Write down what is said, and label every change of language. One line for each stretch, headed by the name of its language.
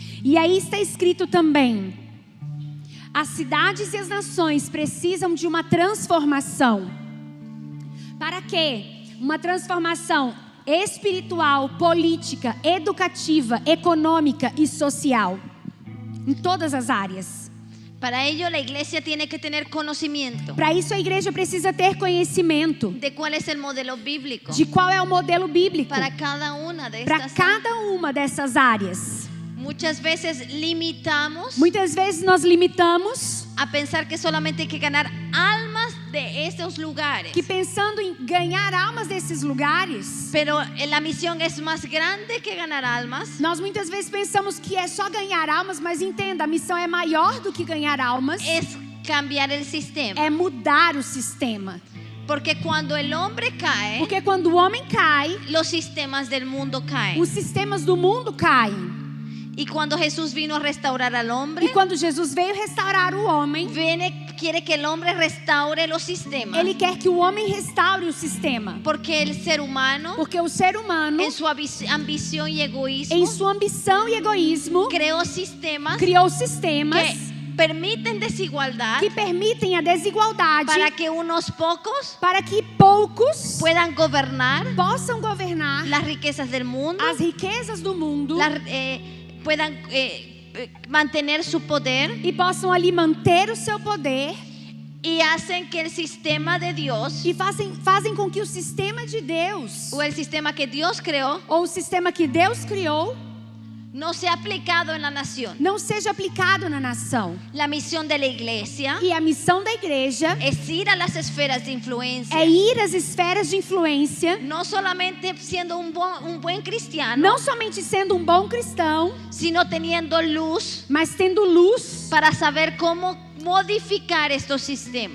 Portuguese: E aí está escrito também: as cidades e as nações precisam de uma transformação. Para quê? Uma transformação espiritual, política, educativa, econômica e social. Em todas as áreas.
Spanish: Para ello la iglesia tiene que tener conocimiento
Portuguese: Para isso a igreja precisa ter conhecimento
Spanish: de cuál es el modelo bíblico
Portuguese: de qual é o modelo bíblico
Spanish: para cada una de
Portuguese: para
Spanish: estas.
Portuguese: cada uma dessas áreas.
Spanish: Muchas veces limitamos
Portuguese: Muitas vezes nós limitamos
Spanish: a pensar que solamente hay que ganar almas de estos lugares.
Portuguese: que pensando em ganhar almas desses lugares,
Spanish: Pero la misión es más grande que ganar almas.
Portuguese: nós muitas vezes pensamos que é só ganhar almas, mas entenda, a missão é maior do que ganhar almas,
Spanish: Es cambiar el sistema.
Portuguese: é mudar o sistema.
Spanish: Porque cuando el hombre cae,
Portuguese: Porque quando o homem cai,
Spanish: los sistemas del mundo caen.
Portuguese: os sistemas do mundo caem.
Spanish: Y cuando Jesús vino a restaurar al hombre,
Portuguese: E quando Jesus veio restaurar o homem,
Spanish: quiere que el hombre restaure los sistemas.
Portuguese: Ele quer que o homem restaure o sistema.
Spanish: Porque el ser humano,
Portuguese: Porque o ser humano,
Spanish: en su ambición y egoísmo,
Portuguese: em sua ambição e egoísmo,
Spanish: creó sistemas
Portuguese: criou sistemas
Spanish: que permiten desigualdad
Portuguese: que permitem a desigualdade
Spanish: para que unos pocos
Portuguese: para que poucos
Spanish: puedan gobernar
Portuguese: possam governar
Spanish: las riquezas del mundo,
Portuguese: as riquezas do mundo
Spanish: puedan mantener su poder,
Portuguese: e possam ali manter o seu poder
Spanish: y hacen que el sistema de Dios
Portuguese: e fazem com que o sistema de Deus
Spanish: o el sistema que Dios creó
Portuguese: ou o sistema que Deus criou
Spanish: no sea aplicado en la nación.
Portuguese: não seja aplicado na nação.
Spanish: La misión de la iglesia
Portuguese: E a missão da igreja
Spanish: es ir a las esferas de influencia,
Portuguese: é ir às esferas de influência,
Spanish: no solamente siendo un buen cristiano,
Portuguese: não somente sendo um bom cristão,
Spanish: sino teniendo luz
Portuguese: mas tendo luz
Spanish: para saber cómo modificar estos sistemas.